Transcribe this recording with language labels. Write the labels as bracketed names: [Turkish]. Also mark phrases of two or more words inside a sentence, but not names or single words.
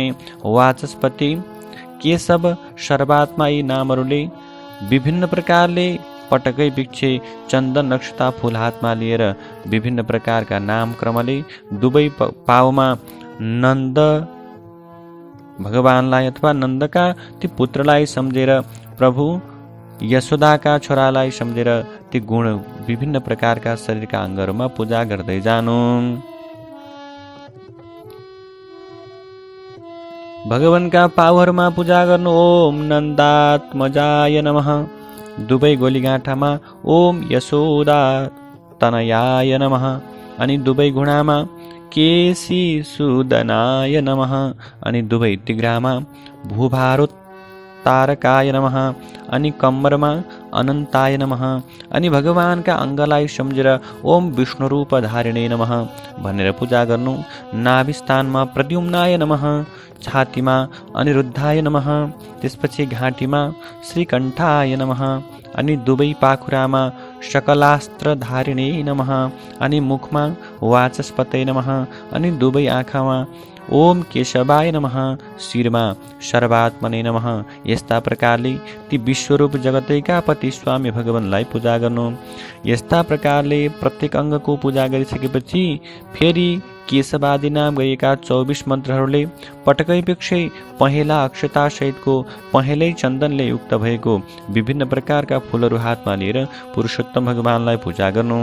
[Nepali] वाचस्पति, केशव, सर्वात्मा, यी नामहरूले विभिन्न प्रकारले पटकै भिक्षे चन्दन नक्षता फुल हातमा लिएर विभिन्न प्रकारका नाम क्रमले दुवै पाउमा नन्द भगवानलाई अथवा नन्दका ती पुत्रलाई सम्झेर प्रभु यशोदाका छोरालाई सम्झेर ती गुण विभिन्न प्रकारका शरीरका अङ्गहरूमा पूजा गर्दै जानु। भगवानका पाउहरूमा पूजा गर्नु। [Sanskrit] ओम नन्दात्मजाय नमः। [Nepali] दुवै गोलीगाँठामा [Sanskrit] ओम यशोदा तनयाय नमः। [Nepali] अनि दुवै घुँडामा [Sanskrit] केसी सुदनाय नमः। [Nepali] अनि दुवै तिग्रामा [Sanskrit] भूभारोत्तारकाय नमः। [Nepali] अनि कम्मरमा [Sanskrit] अनन्ताय नमः। [Nepali] अनि भगवानका अङ्गलाई सम्झेर [Sanskrit] ओम विष्णुरूप धारिणे नमः [Nepali] भनेर पूजा गर्नु। [Sanskrit] नाभिस्थानमा प्रद्युम्नाय नमः। छातीमा अनिरुद्धाय नमः। [Nepali] त्यसपछि घाँटीमा [Sanskrit] श्रीकण्ठाय नमः। [Nepali] अनि दुवै पाखुरामा [Sanskrit] सकलास्त्र धारिणे नमः। [Nepali] अनि मुखमा [Sanskrit] वाचस्पतये नमः। [Nepali] अनि दुवै आँखामा [Sanskrit] ओम केशवाय नमः। शिरमा सर्वात्मने नमः। [Nepali] यस्ता प्रकारले ती विश्वरूप जगतैका पति स्वामी भगवानलाई पूजा गर्नु। यस्ता प्रकारले प्रत्येक अङ्गको पूजा गरिसकेपछि फेरि केशवादी नाम गरिएका 24 मन्त्रहरूले पटकैपेक्षै पहेँला अक्षता सहितको पहेँलै चन्दनले युक्त भएको विभिन्न प्रकारका फुलहरू हातमा लिएर पुरुषोत्तम भगवानलाई पूजा गर्नु।